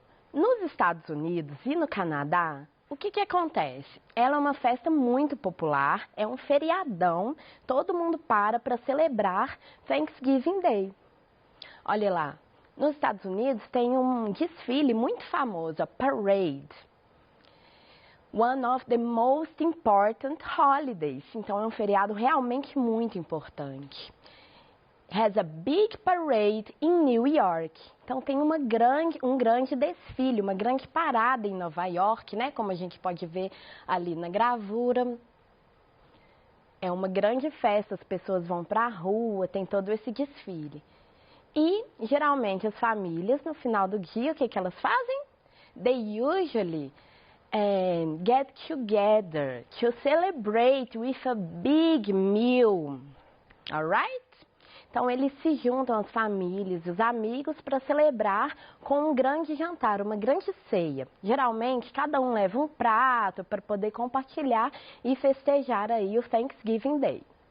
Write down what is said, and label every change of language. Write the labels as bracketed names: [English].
[Portuguese] Nos Estados Unidos e no Canadá, o que acontece? Ela é uma festa muito popular, é um feriadão, todo mundo para celebrar Thanksgiving Day. Olha lá, nos Estados Unidos tem um desfile muito famoso, a parade. [English] One of the most important holidays. [Portuguese] Então é um feriado realmente muito importante. [English] Has a big parade in New York. [Portuguese] Então tem um grande desfile, uma grande parada em Nova York, né? Como a gente pode ver ali na gravura. É uma grande festa, as pessoas vão para a rua, tem todo esse desfile. E geralmente as famílias no final do dia, o que elas fazem? [English] They usually get together to celebrate with a big meal. Alright? [Portuguese] Então, eles se juntam, as famílias, os amigos, para celebrar com um grande jantar, uma grande ceia. Geralmente, cada um leva um prato para poder compartilhar e festejar aí o Thanksgiving Day.